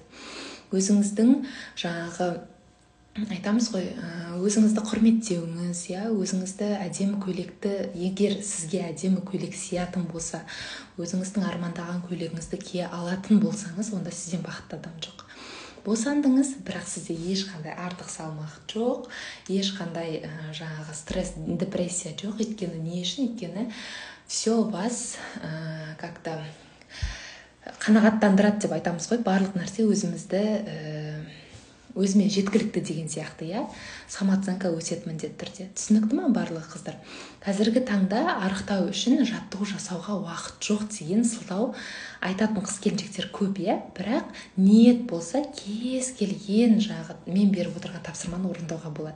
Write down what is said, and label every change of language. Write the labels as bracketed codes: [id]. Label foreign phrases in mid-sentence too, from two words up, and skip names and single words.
[kk] Өзіңіздің жаңағы айтамыз ғой, өзіңізді құрметтеуіңіз, өзіңізді әдемі көйлекті, егер сізге әдемі көйлек сиятын болса, өзіңіздің армандаған көйлегіңізді кие алатын болсаңыз, онда сізден бақытты адам жоқ. Босандыңыз, бірақ сізде ешқандай артық салмақ жоқ, ешқандай жаңағы стресс, депрессия жоқ. Өйткені не үшін? Өйткені [ru] все вас как-то [kk] қанағаттандырады деп айтамыз ғой. Барлық нәрсе өзіме жеткілікті деген сияқты, самооценка өседі міндетті түрде. Түсінікті ма барлығы қыздар? Қазіргі таңда арықтау үшін жаттығу жасауға уақыт жоқ деген сылтау айтатын қыз-келіншектер көп, бірақ ниет болса кез келген мен беріп отырған тапсырманы орындауға болады.